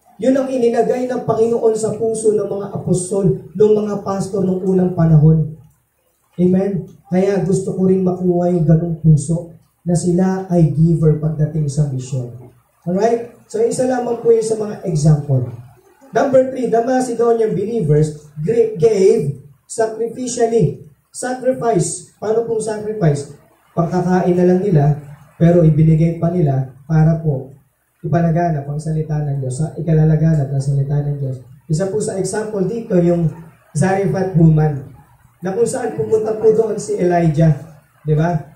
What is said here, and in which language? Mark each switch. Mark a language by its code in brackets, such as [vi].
[tl] Yun ang ininagay ng Panginoon sa puso ng mga apostol, ng mga pastor ng unang panahon. Amen? Kaya gusto ko rin makuha yung ganung puso na sila ay giver pagdating sa mission. Alright? So, isa lamang po yun sa mga example. [en] Number 3, the Macedonian believers gave sacrificially. [tl] Sacrifice. Paano pong sacrifice? Pagkakain na lang nila, pero ibinigay pa nila para po ipalaganap ang salita ng Diyos, ikalalaganap ang salita ng Diyos. Isa po sa example dito, yung Zarephath woman, na kung saan pumunta po doon si Elijah. Di ba?